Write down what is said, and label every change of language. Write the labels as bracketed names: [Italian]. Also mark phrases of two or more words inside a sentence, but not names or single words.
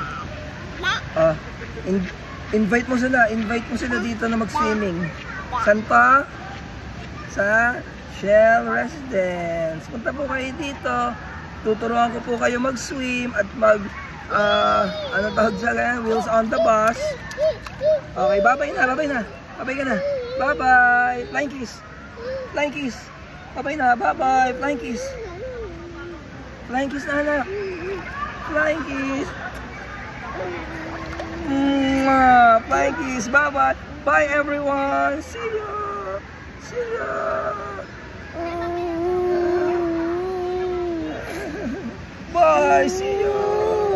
[Filipino] Invite mo sila. Invite mo sila dito na mag-swimming. Saan pa? Sa Shell Residence. Punta po kayo dito. Tuturuan ko po kayo mag-swim at ano tawag sa kanya? [English] Wheels on the bus. [Filipino] Okay, bye-bye na, bye-bye na. Bye-bye ka na. Bye-bye. [English] Flying kiss. Flying kiss. [Filipino] Bye-bye na, bye-bye. [English] Flying kiss. Flying kiss [Filipino] na, anak. [English] Flying kiss. Flying kiss. Bye-bye. Bye, everyone. See you. See you. Bye. See you.